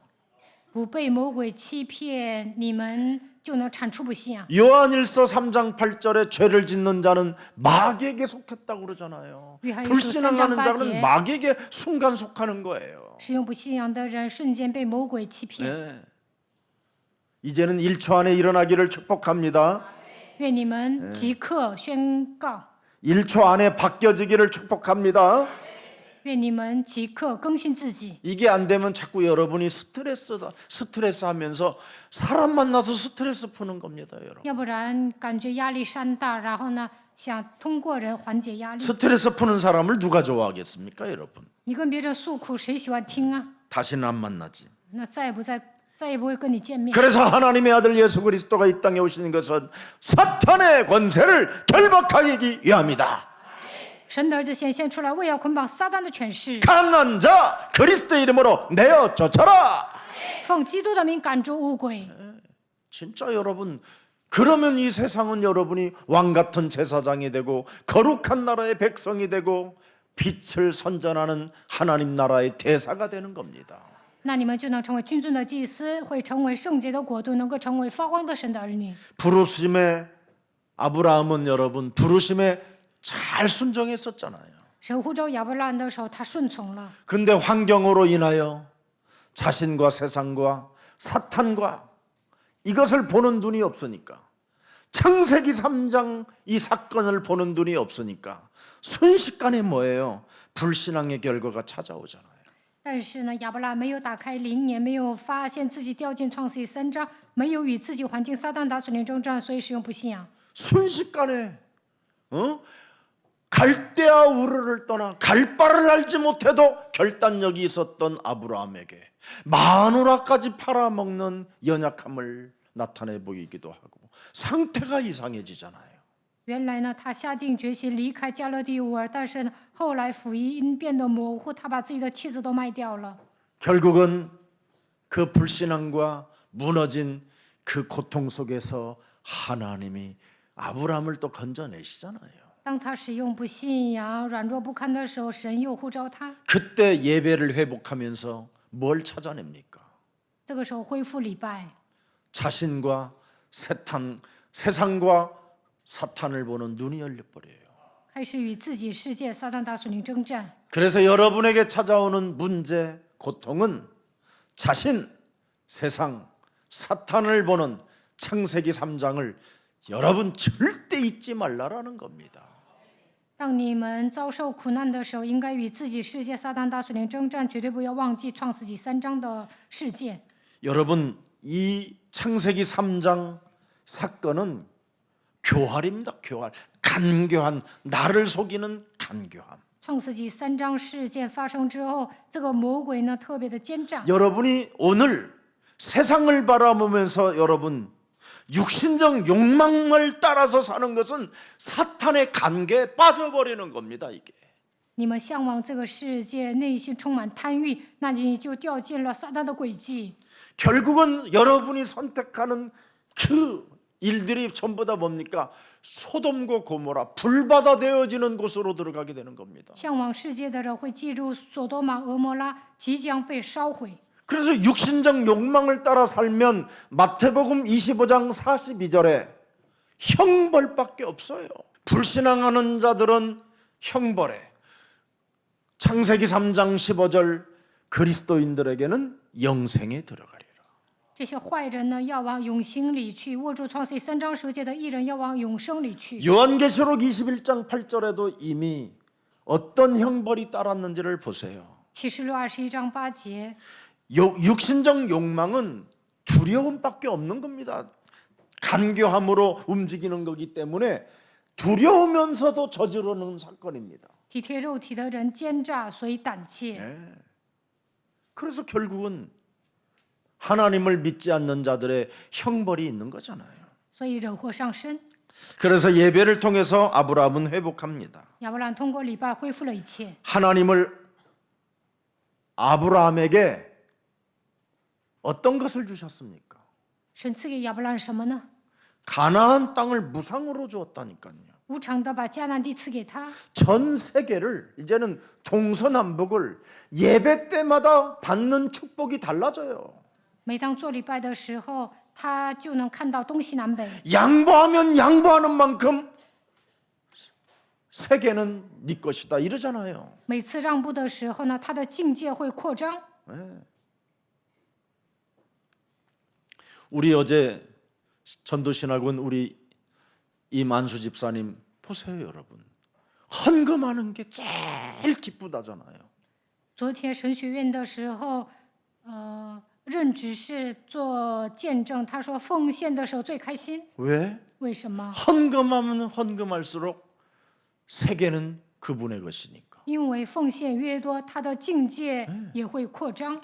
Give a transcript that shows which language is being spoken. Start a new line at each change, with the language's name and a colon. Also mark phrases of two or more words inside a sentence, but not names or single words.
Chinese: 不被魔鬼欺骗，你们就能铲除不信仰。
Korean: 요한일서 3장 8절에 죄를 짓는 자는 마귀에게 속했다고 그러잖아요. 요한일서 불신앙하는 3장 8절. 자는 마귀에게 순간 속하는 거예요.
Chinese: 使用不信仰的人瞬间被魔鬼欺骗。
Korean: 네. 이제는 1초 안에 일어나기를 축복합니다.
Chinese: 愿你们即刻宣告，
Korean: 1초 안에 바뀌어지기를 축복합니다.
Chinese: 愿你们即刻更新自己。
Korean: 이게 안 되면 자꾸 여러분이 스트레스 하면서 사람 만나서 스트레스 푸는 겁니다, 여러분.
Chinese: 要不然感觉压力山大，然后呢想通过人缓解压力。
Korean: 스트레스 푸는 사람을 누가 좋아하겠습니까, 여러분?
Chinese: 你跟别人诉苦，谁喜欢听啊？
Korean: 다시는 안 만나지.
Chinese: 那再也不会跟你见面。
Korean: 그래서 하나님의 아들 예수 그리스도가 이 땅에 오시는 것은 사탄의 권세를 결박하기 위함이다.
Chinese: 神的儿子显现出来，为要捆绑撒旦的权势，
Korean: 강한 자 그리스도의 이름으로 내어 쫓아라.
Chinese: 奉基督的名赶逐污鬼。
Korean: 진짜 여러분, 그러면 이 세상은 여러분이 왕 같은 제사장이 되고 거룩한 나라의 백성이 되고 빛을 선전하는 하나님 나라의 대사가 되는 겁니다.
Chinese: 那你们就能成为君尊的祭司，会成为圣洁的国度，能够成为发光的神的儿女。
Korean: 부르심에 아브라함은 여러분 부르심에 잘 순종했었잖아요.
Chinese: 神呼召亚伯拉罕的时候，他顺从了。
Korean: 근데 환경으로 인하여 자신과 세상과 사탄과 이것을 보는 눈이 없으니까, 창세기 3장 이 사건을 보는 눈이 없으니까 순식간에 뭐예요? 불신앙의 결과가 찾아오잖아요.
Chinese: 但是呢，亚伯拉罕没有打开灵眼，没有发现自己掉进创世纪3章，没有与自己环境撒旦打属灵征战，所以使用不信仰。
Korean: 순식간에 갈대아 우르를 떠나 갈 바를 알지 못해도 결단력이 있었던 아브라함에게 마누라까지 팔아먹는 연약함을 나타내 보이기도 하고 상태가 이상해지잖아요.
Chinese: 原来呢，他下定决心离开加勒底乌尔，但是呢，后来福音变得模糊，他把自己的妻子都卖掉了。
Korean: 결국은 그 불신앙과 무너진 그 고통 속에서 하나님이 아브라함을 또 건져내시잖아요.
Chinese: 当他使用不信仰、软弱不堪的时候，神又呼召他。
Korean: 그때 예배를 회복하면서 뭘 찾아냅니까?
Chinese: 这个时候恢复礼拜，
Korean: 자신과 세상과 사탄을 보는 눈이 열려버려요.
Chinese: 开始与自己世界、撒旦打属灵征战。
Korean: 그래서 여러분에게 찾아오는 문제, 고통은 자신, 세상, 사탄을 보는 창세기 3장을 여러분 절대 잊지 말라라는 겁니다.
Chinese: 当你们遭受苦难的时候，应该与自己世界、撒旦大属灵征战，绝对不要忘记创世纪3章的事件。
Korean: 여러분, 이 창세기 3장 사건은 교활입니다. 교활, 간교한, 나를 속이는 간교함.
Chinese: 创世纪3章事件发生之后，这个魔鬼呢特别的奸诈。
Korean: 여러분이 오늘 세상을 바라보면서 여러분 육신적 욕망을 따라서 사는 것은 사탄의 관계에 빠져버리는 겁니다. 이게
Chinese: 你们向往这个世界，内心充满贪欲，那你就掉进了撒旦的诡计。
Korean: 결국은 여러분이 선택하는 그 일들이 전부 다 뭡니까? 소돔과 고모라 불바다 되어지는 곳으로 들어가게 되는 겁니다.
Chinese: 向往世界的人会进入索多玛、俄摩拉，即将被烧毁。
Korean: 그래서 육신적 욕망을 따라 살면 마태복음 25장 42절에 형벌밖에 없어요. 불신앙하는 자들은 형벌에, 창세기 3장 15절 그리스도인들에게는 영생에 들어가리라.
Chinese: 这些坏人呢，要往永兴里去；握住创世纪3章10节的义人，要往永生里去。
Korean: 요한계시록 21장 8절에도 이미 어떤 형벌이 따랐는지를 보세요.
Chinese: 启示录21章8节，
Korean: 육신적 욕망은 두려움밖에 없는 겁니다. 간교함으로 움직이는 거기 때문에 두려우면서도 저지르는 사건입니다.
Chinese: 体贴肉体的人奸诈，所以胆怯。
Korean: 그래서 결국은 하나님을 믿지 않는 자들의 형벌이 있는 거잖아요.
Chinese: 所以惹祸上身。
Korean: 그래서 예배를 통해서 아브라함은 회복합니다.
Chinese: 亚伯兰通过礼拜恢复了一切。
Korean: 하나님을 아브라함에게 어떤 것을 주셨습니까?
Chinese: 神赐给亚伯兰什么呢？
Korean: 가나안 땅을 무상으로 주었다니까요.
Chinese: 无偿的把迦南地赐给他，
Korean: 전 세계를 이제는 동서남북을 예배 때마다 받는 축복이 달라져요.
Chinese: 每当做礼拜的时候，他就能看到东西南北。
Korean: 양보하면 양보하는 만큼 세계는 네 것이다 이러잖아요.
Chinese: 每次让步的时候呢，他的境界会扩张。
Korean: 우리 어제 전도신학원 우리 이만수 집사님 보세요 여러분. 헌금하는 게 제일 기쁘다잖아요.
Chinese: 昨天神学院的时候，任执事做见证，他说奉献的时候最开心。
Korean: 왜?
Chinese: 为什么？
Korean: 헌금하면 헌금할수록 세계는 그분의 것이니까.
Chinese: 因为奉献越多，他的境界也会扩张。